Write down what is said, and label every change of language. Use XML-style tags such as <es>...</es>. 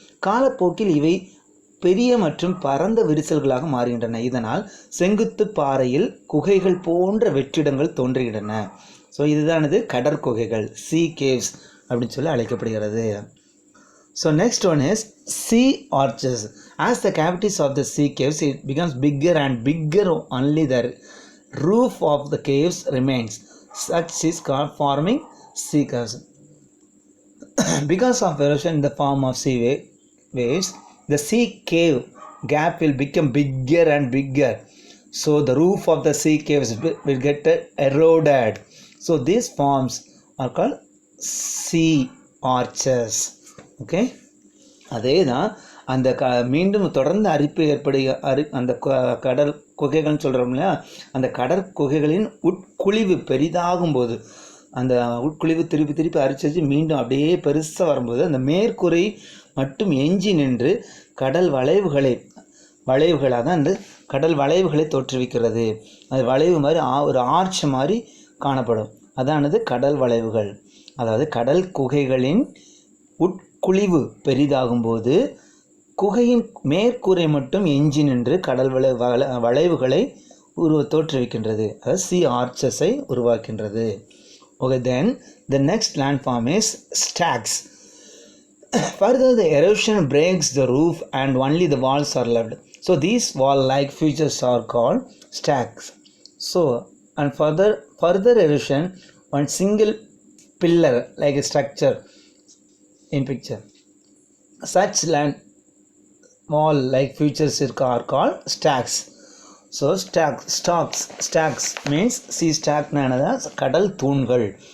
<ta>காலப்போக்கில் இவை பெரிய மற்றும் பரந்த விரிசல்களாக மாறுகின்றன. இதனால் செங்குத்து பாறையில் குகைகள் போன்ற வெற்றிடங்கள் தோன்றுகின்றன. ஸோ இதுதானது கடற்குகைகள், சி கேவ்ஸ் அப்படின்னு சொல்லி அழைக்கப்படுகிறது.</ta> <en>So next one is sea arches. As the cavities of the sea caves, it becomes bigger and bigger. Only the roof of the caves remains. Such is called forming sea caves. Because of erosion in the form of sea waves, the sea cave gap will become bigger and bigger. So the roof of the sea caves will get eroded. So these forms are called sea arches.</en> <ta>Okay, அதே தான் அந்த மீண்டும் தொடர்ந்து அரிப்பு அந்த கடல் குகைகள்னு சொல்கிறோம் இல்லையா, அந்த கடற்குகைகளின் உட்குழிவு பெரிதாகும் போது, அந்த உட்குழிவு திருப்பி அரிச்சு மீண்டும் அப்படியே பெருசாக வரும்போது அந்த மேற்கூரை மட்டும் எஞ்சி நின்று கடல் வளைவுகளாக தான் அந்த கடல் வளைவுகளை தோற்றுவிக்கிறது. அது வளைவு மாதிரி ஒரு ஆர்ச் மாதிரி காணப்படும். அதானது கடல் வளைவுகள். அதாவது கடல் குகைகளின் உட்குழிவு பெரிதாகும்போது குகையின் மேற்கூரை மட்டும் எஞ்சி நின்று கடல் வளைவுகளை தோற்றுவிக்கின்றது. அதாவது C ஆர்ச்சஸை உருவாக்கின்றது.</ta> <en>Okay, then the next landform is stacks. Further, the erosion breaks the roof and only the walls are left. So these wall-like features are called stacks. So, and further erosion, one single pillar like a structure in picture. Such land wall-like features are called stacks. So stacks means</en> <ta>C ஸ்டாக்னானதா கடல் தூண்கள்.</ta>